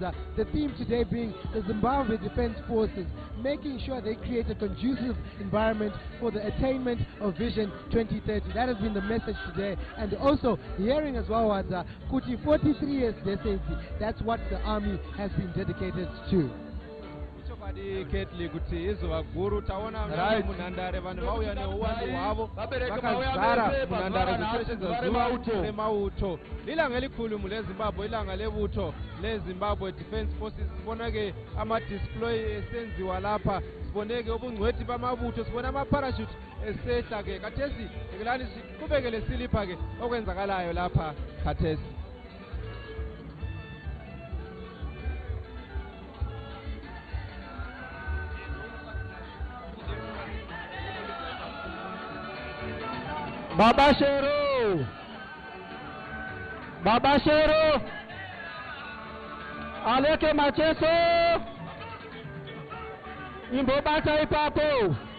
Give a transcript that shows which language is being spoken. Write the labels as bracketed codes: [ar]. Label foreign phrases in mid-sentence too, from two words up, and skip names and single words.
[en] The theme today being the Zimbabwe Zimbabwe Defense Forces, making sure they create a conducive environment for the attainment of Vision 2030. That has been the message today. And also hearing as well was Kuti 43 years decades. That's what the army has been dedicated to. [sn] Curtly kuti izuva guru taona munhandare vanhu vauya neuwandu hwavo vakazara munhandare kucherechedza zuva remauto. [nd] Ilanga elikhulu leZimbabwe, ilanga levuto leZimbabwe Defense Forces. Sibonake ama-display esenziwa lapha, siboneke ubungcwethi bamabutho, sibona ama-parachute esehla ke khathesi. Ngelani siqhubekele silipha ke okwenzakalayo lapha khathesi. Baba Shero, Baba Shero, Aleke Macheso, Imbobata Ipapo.